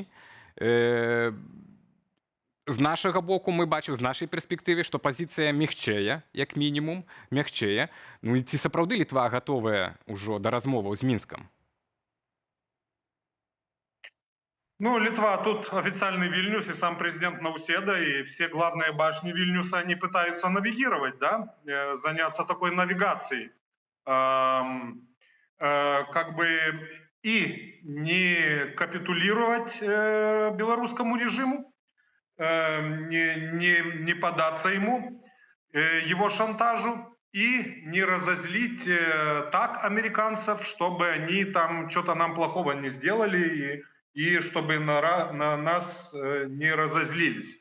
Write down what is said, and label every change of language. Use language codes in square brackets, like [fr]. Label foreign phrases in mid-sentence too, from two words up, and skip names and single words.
[be] З нашага боку мы бачым, з нашай перспектывы, што пазіцыя мягчэе, як мінімум, мягчэе. Ну і ці сапраўды Літва гатовая ўжо да размоваў з Мінскам? [ru] Ну, Литва, тут официальный Вильнюс и сам президент Науседа, и все главные башни Вильнюса, они пытаются навигировать, да, заняться такой навигацией. Как бы и не капитулировать белорусскому режиму, не поддаться ему, его шантажу, и не разозлить так американцев, чтобы они там что-то нам плохого не сделали, и чтобы на нас не разозлились.